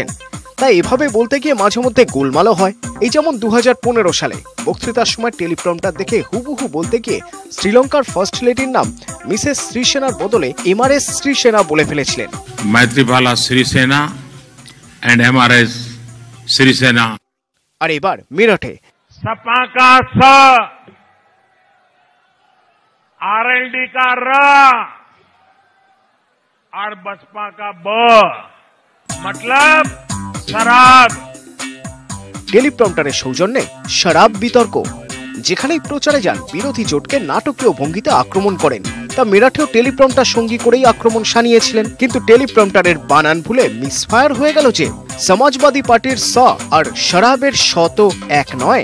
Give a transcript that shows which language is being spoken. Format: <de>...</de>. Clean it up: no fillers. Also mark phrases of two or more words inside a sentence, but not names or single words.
<bn>তাই এভাবে বলতে গিয়ে মাঝে মধ্যে গোলমালও হয়। এই যেমন 2015 সালে বক্তৃতার সময় টেলিপ্রম্পটার দেখে হুবহু বলতে গিয়ে শ্রীলঙ্কার</bn> <en>first lady's</en> <bn>নাম মিসেস শ্রীসেনার বদলে এমআরএস শ্রীসেনা বলে ফেলেছিলেন।</bn> <en>Maithripala Sirisena and MRS Sirisena.</en> <bn>আর এবার মেরঠে</bn> <hi>सपा का स, आरएलडी का र और बसपा का ब, मतलब शराब।</hi> <bn>টেলিপ্রম্পটারের সৌজন্যে শরাব বিতর্ক। যেখানেই প্রচারে যান বিরোধী জোটকে নাটকীয় ভঙ্গিতে আক্রমণ করেন। তা মেরাঠেও টেলিপ্রম্পটার সঙ্গী করেই আক্রমণ সানিয়েছিলেন। কিন্তু টেলিপ্রম্পটারের বানান ভুলে মিসফায়ার হয়ে গেল যে। সমাজবাদী পার্টির স আর শরাবের স তো এক নয়।</bn>